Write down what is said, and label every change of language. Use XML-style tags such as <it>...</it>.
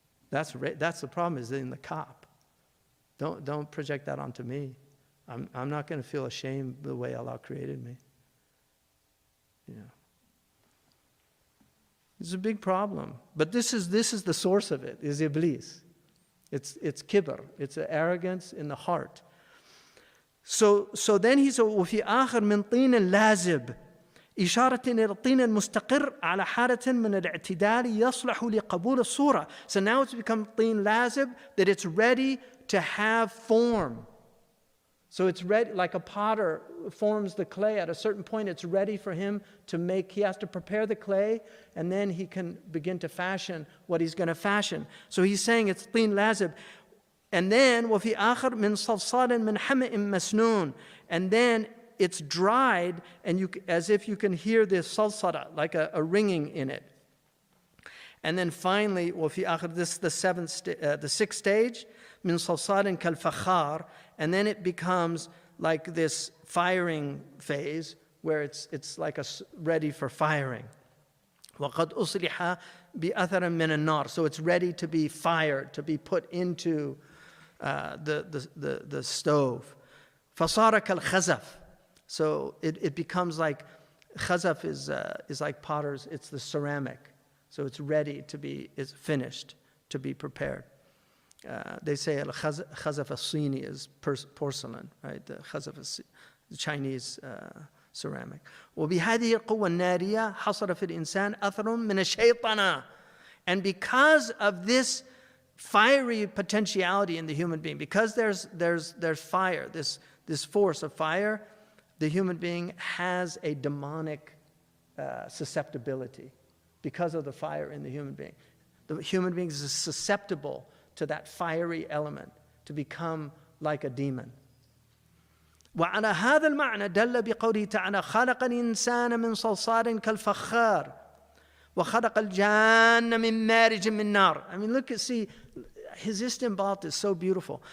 <en>That's the problem, is in the cop. Don't project that onto me. I'm not going to feel ashamed the way Allah created me. It's a big problem. But this is the source of it, is Iblis. It's kibr. It's an arrogance in the heart. So then he said,</en> <ar>وفي آخر من طين لازب إشارة إلى الطين المستقر على حالة من الاعتدال يصلح لقبول الصورة.</ar> <en>So now it's become</en> <ar>طين لازب,</ar> <en>that it's ready to have form. So it's ready, like a potter forms the clay. At a certain point, it's ready for him to make. He has to prepare the clay, and then he can begin to fashion what he's going to fashion. So he's saying it's</en> <ar>طين لازب.</ar> <en>And then</en> <ar>وفي آخر من صلصال من حمأ مسنون.</ar> <en>And then it's dried, and as if you can hear this salsala, like a ringing in it. And then finally,</en> <ar>وفي آخر,</ar> <en>this is the sixth stage,</en> <ar>من صلصال كالفخار.</ar> <en>And then it becomes like this firing phase, where it's like ready for firing.</en> <ar>وقد أصلح بأثر من النار.</ar> <en>So it's ready to be fired, to be put into the stove.</en> <ar>فصار كالخزف.</ar> <en>So it becomes like, khazaf is like potters, it's the ceramic. So it's ready to be, it's finished, to be prepared. They say al-khazaf as-Sini is porcelain, right? The khazaf is Chinese ceramic.</en> <ar>وبهذه القوة النارية حصل في الإنسان أثر من الشيطنة.</ar> <en>And because of this fiery potentiality in the human being, because there's fire, this force of fire, the human being has a demonic susceptibility because of the fire in the human being. The human being is susceptible to that fiery element, to become like a demon.</en> <ar>وعلى هذا المعنى دل بقوله تعالى خلق الإنسان من صلصال كالفخار وخلق الجان من مارج من نار.</ar> <en>I mean, see, his istinbat is so beautiful.</en>